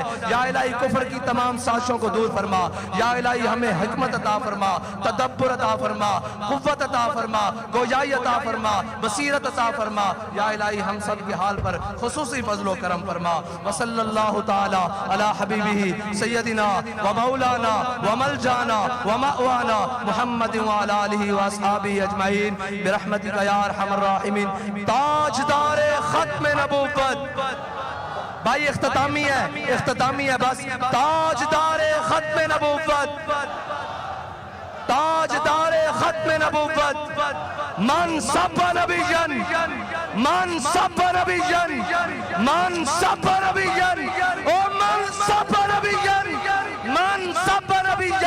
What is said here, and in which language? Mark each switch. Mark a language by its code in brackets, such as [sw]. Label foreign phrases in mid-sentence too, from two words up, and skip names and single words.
[ur] یا الہی کفر کی تمام سازشوں کو دور فرما. یا الہی ہمیں حکمت عطا فرما, تدبر عطا فرما, قوت عطا فرما, گویائی عطا فرما, بصیرت عطا فرما. یا الہی ہم سب کے حال پر خصوصی فضل و کرم فرما. [ar] وصلی اللہ تعالی علی حبیبہ سیدنا و مولانا و ملجانا و مأوانا محمد وعلی آلہ و اصحابہ اجمعین برحمتک یا ارحم الراحمین. [ur] تاجدار ختم نبوت بھائی اختتامی ہے بس. تاجدار ختم نبوت, تاجدار ختم نبوت, [ar] من سب نبیًا, من سب نبیًا, من سب نبیًا, او من سب نبیًا, من سب نبیًا.